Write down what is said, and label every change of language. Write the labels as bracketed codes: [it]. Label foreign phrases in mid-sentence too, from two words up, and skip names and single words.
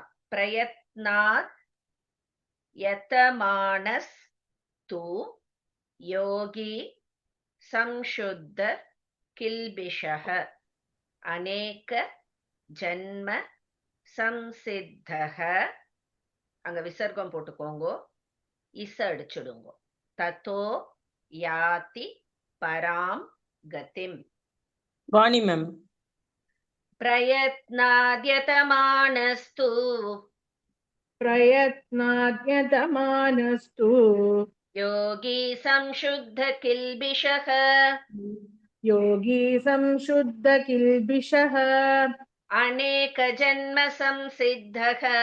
[sa] प्रयत्नाद् यतमानस् तु योगी संशुद्ध किल्बिषः अनेक जन्म संसिद्धः. [ta] அங்க விசர்க்கம் போட்டுக்கோங்க, இச அடிச்சுடுங்க. [sa] ततो याति परां गतिम्. [ta] வாணி மேம். [sa] प्रयत्नाद्यतमानस्तु प्रयत्नाद्यतमानस्तु योगी संशुद्ध किल्बिषः योगी संशुद्ध किल्बिषः अनेक जन्म संसिद्धः